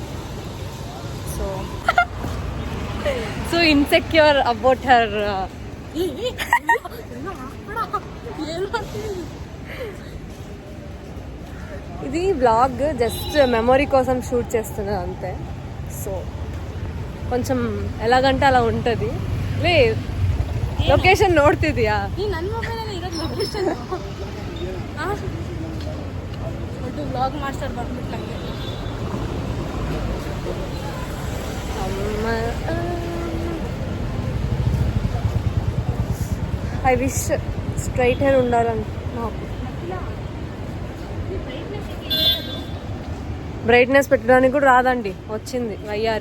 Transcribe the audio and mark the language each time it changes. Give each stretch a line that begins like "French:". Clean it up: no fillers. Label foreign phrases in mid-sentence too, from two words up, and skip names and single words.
English: So insecure about her.
Telugu: ఇది బ్లాగ్
English: just memory
Telugu: కోసం షూట్ చేస్తున్నది అంతే. సో కొంచెం ఎలాగంటే అలా ఉంటుంది.
Kannada: లే ಲೊಕೇಶನ್ ನೋಡ್ತಿದ್ಯಾ? ನನ್ನ ಮೊಬೈಲಲ್ಲಿ ಇರೋದು ಲೊಕೇಶನ್. ಒಟ್ಟು
English: vlog master
Kannada: ಬಂದ್ಬಿಟ್ಲಂಗೆ.
English: I wish straight hair
Telugu: ఉండాలని నాకు. బ్రైట్నెస్ పెట్టడానికి కూడా రాదండి, వచ్చింది వయ్యారి.